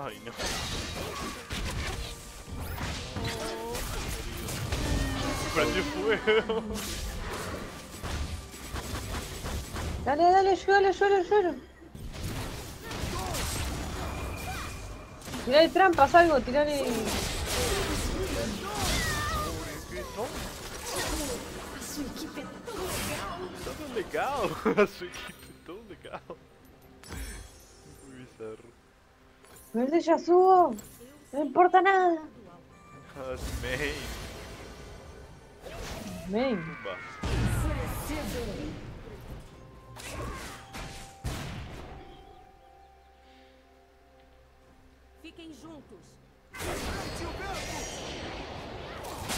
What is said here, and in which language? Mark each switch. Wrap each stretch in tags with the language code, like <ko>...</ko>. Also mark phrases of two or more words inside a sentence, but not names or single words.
<es>Ay, no. Prendió fuego. Dale, dale, ayúdalo, ayúdalo, ayúdalo. Tirale trampas, algo, tirale.</es> <pt>A sua equipe é tão legal.</pt> <es>Todo legal. A su equipo es todo legal. Muy bizarro. No es de Yasuo. No importa nada.</es> <en>As main.</en> <es>Ven. Pumba. Enfurecido.</es> <pt>Fiquem juntos.</pt>